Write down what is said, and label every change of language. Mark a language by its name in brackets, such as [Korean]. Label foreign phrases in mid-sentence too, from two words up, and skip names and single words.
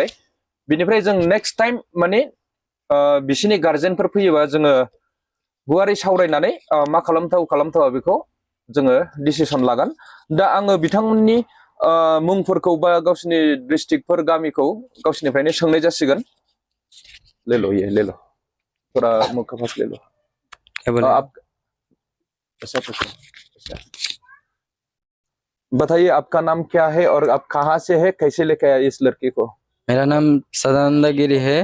[Bodo] बिनिफ्राय जों [English] next time [Bodo] माने बिसोरनि गार्जेनफोर फैयोबा जोङो गुवारै सावरायनानै मा खालामथावा बेखौ जोङो डिसिसन लागोन। दा आङो बिथांमोननि मुंफोरखौ बा गावसिनि डिस्ट्रिक्टफोर गामिखौ गावसिनिफ्रायनो सोंनाय जासिगोन। [Hindi] ले लो ये ले लो, थोड़ा मुख का पास ले लो। क्या बोले? आप ऐसा बताइए आपका नाम क्या है और आप कहाँ से है, कैसे लेके आए इस लड़की को? मेरा नाम सदानंद गिरी है।